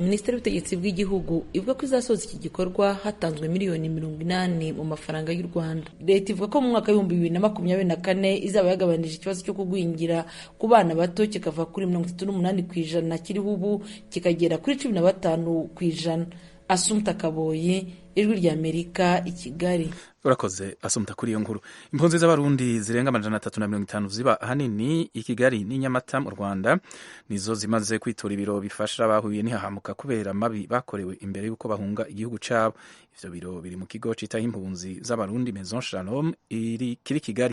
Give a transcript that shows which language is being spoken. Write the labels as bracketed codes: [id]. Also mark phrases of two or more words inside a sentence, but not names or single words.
[rw] Minisiteri y'Ubutegetsi bw'Igihugu ivuga ko izasoza iki gikorwa hatanzwe $80,000,000 mu mafaranga y'u Rwanda. Leta ivuga ko mu mwaka wa 2024 izaba yagabanije ikibazo cyo kugwingira ku bana bato kikava kuri 38% kiriho ubu kikagera kuri 15%. Asumta Kaboyi, ijwi rya Amerika i Kigali. [rn] urakoze asumta kuri iyo nkuru. Impunzi z'abarundi zirenga 350 ziba ahanini i Kigali n'i Nyamata mu Rwanda nizo zimaze kwitura ibiro bifasha abahuye n'ihahamuka kubera mabi bakorewe imbere y'uko bahunga igihugu cabo. Ivyo biro biri mu kigo citaho impunzi z'abarundi Maison Shalom kiri Kigali.